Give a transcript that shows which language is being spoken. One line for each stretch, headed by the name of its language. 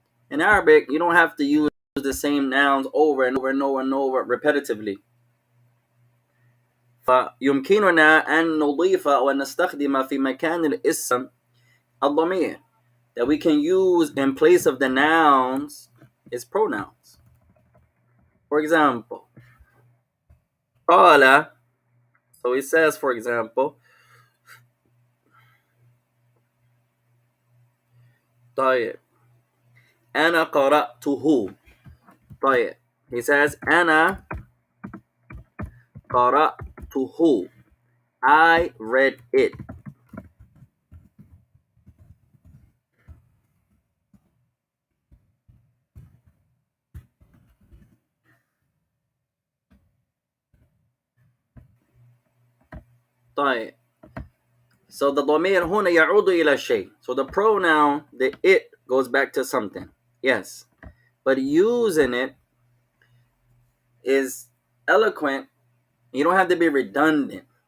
English: In Arabic, you don't have to use the same nouns over and over and over and over repetitively.
Arabic: فيمكننا أن نضيف أو نستخدم في مكان الاسم الضمير.
English: That we can use in place of the nouns is pronouns. For example, قال, so he says, for example, طيب
Arabic: أنا قرأته. طيب.
English: He says
Arabic: أنا قرأته.
English: I read it.
Arabic: طيب.
English: So the
Arabic: ضمير هنا يعود إلى شيء.
English: So the pronoun, the it, goes back to something. Yes. But using it is eloquent. You don't have to be redundant.